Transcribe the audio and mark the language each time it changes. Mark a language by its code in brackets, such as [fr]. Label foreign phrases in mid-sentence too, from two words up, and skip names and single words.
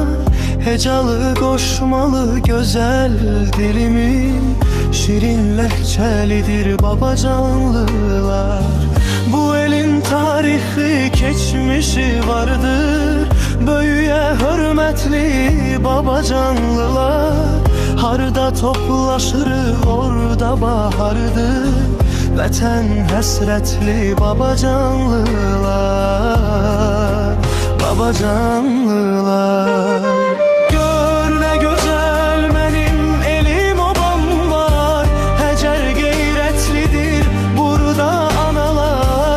[tr] Hecalı koşmalı güzel dilimin, şirin lehçelidir babacanlılar. Bu elin tarihi geçmişi vardır, böyüye hürmetli babacanlılar. [az] Harda toplaşırıq orada bahardır, vətən həsrətli babacanlılar, babacanlılar. Gör nə gözəl mənim elim obam var, həcər qeyrətlidir burada analar.